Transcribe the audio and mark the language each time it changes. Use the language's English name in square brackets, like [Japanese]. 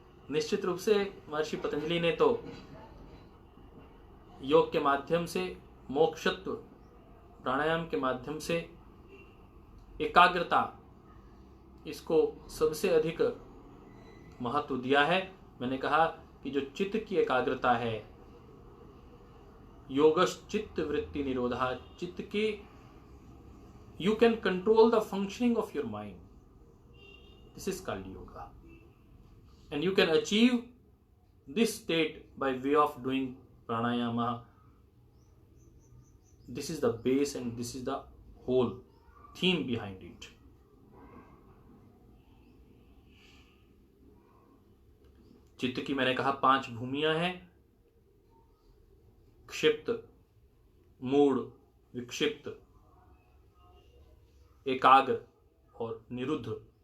[Hindi] निश्चित रूप से महर्षि पतंजलि ने तो योग के माध्यम से, मोक्षत्व प्राणायाम के माध्यम से एकाग्रता, इसको सबसे अधिक महत्व दिया है। मैंने कहा कि जो चित्त की एकाग्रता है, योगश्चित्त वृत्ति निरोधा, चित्त की [English] you can control the functioning of your mind. This is called yoga, and you can achieve this state by way of doing pranayama. This is the base and this is the whole theme behind it. [Hindi] चित्त की मैंने कहा 5 भूमियां हैं, क्षिप्त, मूढ़, विक्षिप्त, एकाग्र और निरुद्ध।